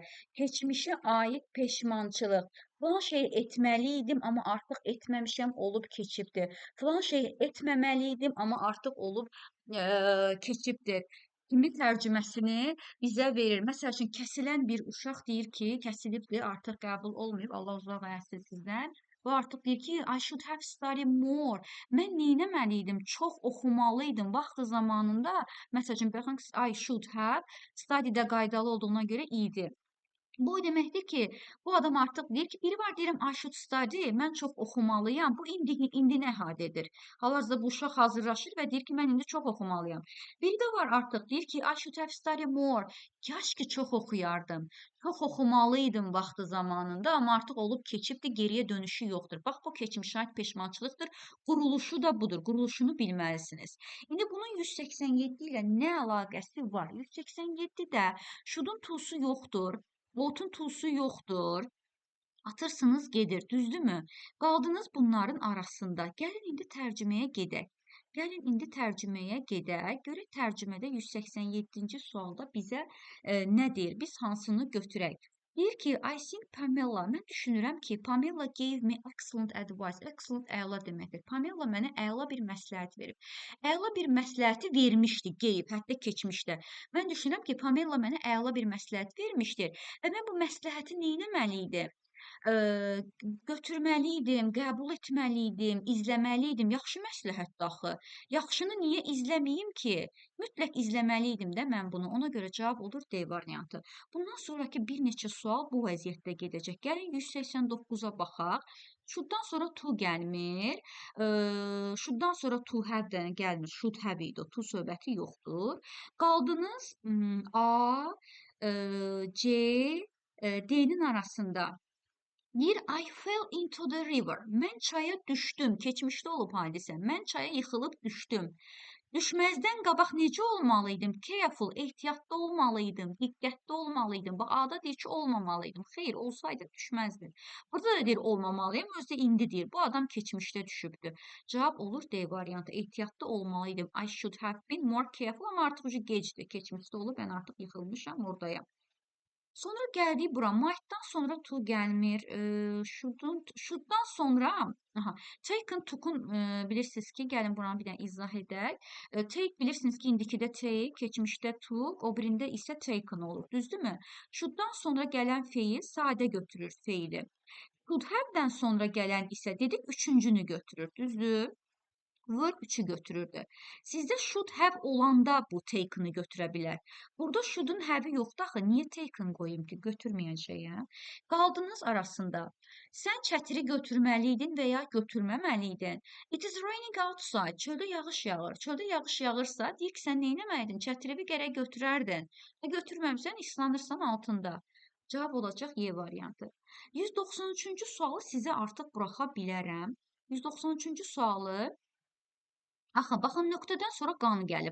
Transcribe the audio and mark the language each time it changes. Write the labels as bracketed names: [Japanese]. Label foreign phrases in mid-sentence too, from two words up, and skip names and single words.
[Azerbaijani] Keçmişə aid peşmançılıq. Filan şey etməli idim, amma artıq etməmişəm, olub keçibdir. Filan şey etməməli idim, amma artıq olub keçibdir. Kimi tərcüməsini bizə verir. Məsəl üçün, kəsilən bir uşaq deyir ki, kəsilibdir, artıq qəbul olmayıb, Allah uzaq eləsin sizdən. O artıq deyir ki, [English] I should have studied more. [Azerbaijani] Mən neynəməli idim? Çox oxumalı idim. Vaxtı zamanında, məsəl üçün, baxın, [English] I should have, [Azerbaijani] study də qaydalı olduğuna görə idi. Bu o deməkdir ki, bu adam artıq deyir ki, biri var deyirəm [English] I should study, [Azerbaijani] mən çox oxumalıyam. Bu indini əhatə edir. Hal-hazırda bu uşaq hazırlaşır və deyir ki, mən indi çox oxumalıyam. Biri də var artıq deyir ki, [English] I should have studied more. [Azerbaijani] Kaş ki çox oxuyardım. Çox oxumalıydım vaxtı zamanında, amma artıq olub keçibdir, geriyə dönüşü yoxdur. Bax, bu keçmişə aid peşmançılıqdır. Quruluşu da budur. Quruluşunu bilməlisiniz. İndi bunun 187 ilə nə əlaqəsi var? 187-də şudun tusu yoxdur. Votun tulsu yoxdur. Atırsınız gedir, düzdürmü? Qaldınız bunların arasında. Gəlin indi tərcüməyə gedək. Gəlin indi tərcüməyə gedək. Görək tərcümədə 187-ci sualda bizə nə deyir? Biz hansını götürək? Deyir ki, [English] I think Pamela, [Azerbaijani] mən düşünürəm ki, [English] Pamela gave me excellent advice. [Azerbaijani] Excellent əla deməkdir. Pamela mənə əla bir məsləhət verib. Əla bir məsləhəti vermişdi, gave, hətta keçmişdə. Mən düşünürəm ki, Pamela mənə əla bir məsləhət vermişdir və mən bu məsləhəti neynəməli idim? Götürməli idim, qəbul etməli idim, izləməli idim. Yaxşı məsləhətdir axı. Yaxşını niyə izləməyim ki? Mütləq izləməli idim də mən bunu. Ona görə cavab olur D variantı. Bundan sonraki bir neçə sual bu vəziyyətdə gedəcək. Gəlin 189-a baxaq. Should'dan sonra to gəlmir. Should'dan sonra [English] to have [Azerbaijani] də gəlmir. [English] Should have [Azerbaijani] idi. To söhbəti yoxdur. Qaldınız A, C, D-nin arasında. Deyir, [English] I fell into the river. [Azerbaijani] Mən çaya düşdüm. Keçmişdə olub hadisə. Mən çaya yıxılıb düşdüm. Düşməzdən qabaq necə olmalıydım? Careful, ehtiyatlı olmalıydım, diqqətli olmalıydım. Bax, A-da deyir ki, olmamalıydım. Xeyr, olsaydı düşməzdim. Burada da deyir, olmamalıyım, özü də indi deyir. Bu adam keçmişdə düşübdür. Cavab olur D variantı. Ehtiyatlı olmalıydım. [English] I should have been more careful, [Azerbaijani] amma artıq gecdir. Keçmişdə olub, mən artıq yıxılmışam, oradayam. Sonra gəldik bura. Might'dan sonra to gəlmir. Should'dan sonra taken, took'un bilirsiniz ki, gəlin buranı bir dənə izah edək. Take bilirsiniz ki, indikidə take, keçmişdə took, o birində isə taken olur. Düzdürmü? Should'dan sonra gələn feil sadə götürür feili. [English] Should have-dən [Azerbaijani] sonra gələn isə dedik üçüncünü götürür. Düzdür? were 3'ü götürürdü. Sizdə [English] should have [Azerbaijani] olanda bu taken-ı götürə bilər. Burada [English] should-un have-i [Azerbaijani] yoxdur axı. Niyə taken qoyum ki? Götürməyəcəyəm. Qaldınız arasında. Sən çətiri götürməliydin və ya götürməməliydin. [English] It is raining outside. [Azerbaijani] Çöldə yağış yağır. Çöldə yağış yağırsa, deyir ki, sən neynəməliydin? Çətiri gərək götürərdin. Götürməmsən, islanırsan altında. Cavab olacaq Y variantı. 193-cü sualı sizə artıq buraxa bilərəm. 193-cü sualı baxın, nöqtədən sonra qan gəlib.